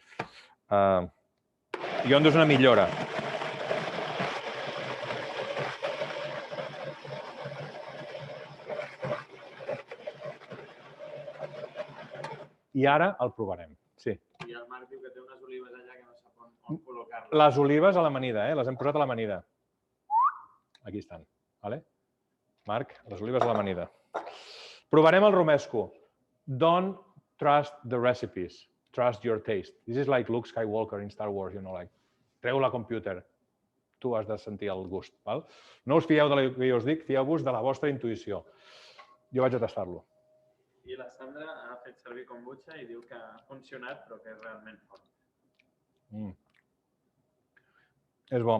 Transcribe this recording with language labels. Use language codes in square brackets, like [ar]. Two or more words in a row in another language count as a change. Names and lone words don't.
[ca] Iondo és una millora. I ara el provarem. Sí. I el Marc diu que té unes olives allà que no sap on col·locar-les. Les olives a l'amanida, les hem posat a l'amanida. Aquí estan. Marc, les olives a l'amanida. Provarem el romesco. [en] Don't trust the recipes. Trust your taste. This is like Luke Skywalker in Star Wars, [ca] treu la computer. Tu has de sentir el gust. No us fieu del que jo us dic, fieu-vos de la vostra intuïció. Jo vaig a tastar-lo. I la Sandra ha fet servir kombucha i diu que ha funcionat, però que és realment fort. És bo.